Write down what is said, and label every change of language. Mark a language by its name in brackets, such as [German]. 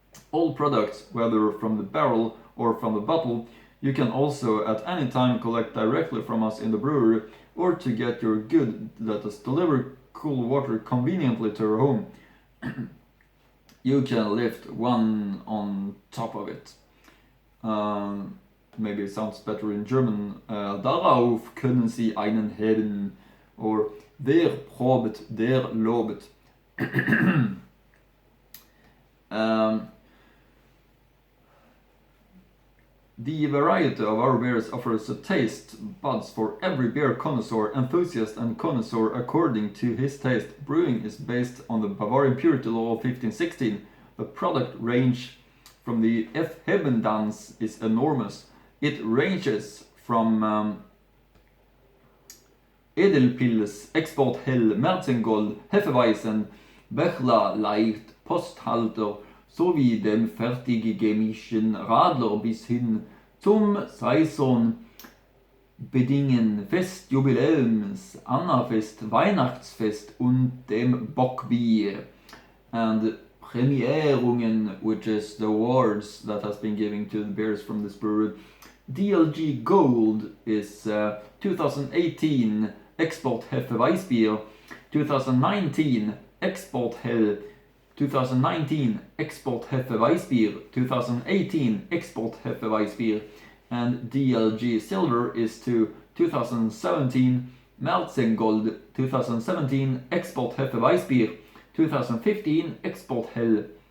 [English] All products, whether from the barrel or from the bottle, you can also at any time collect directly from us in the brewery, or to get your good, let us deliver cool water conveniently to your home. You can lift one on top of it. Maybe it sounds better in German. [German] Darauf können Sie einen heben, or wer probt, der lobet. [English] The variety of our beers offers a taste buds for every beer connoisseur, enthusiast and connoisseur according to his taste. Brewing is based on the Bavarian Purity Law of 1516. The product range from the F. Hebendanz is enormous. It ranges from Edelpils, Export Hell, Märzen Gold, Hefeweizen, Bechler Leicht, Posthalter [German] sowie dem fertig gemischten Radler bis hin zum Saison Bedingen, [English] Fest, Jubiläums, Annafest, Weihnachtsfest und dem Bockbier. And Premierungen, which is the awards that has been given to the beers from this brewery. DLG Gold is 2018 Export Hefeweißbier, 2019 Export Hell, 2019 Export Hefeweißbier, 2018 Export Hefeweißbier, and DLG Silver is to 2017 Märzen Gold, 2017 Export Hefeweißbier, 2015 Export Hell.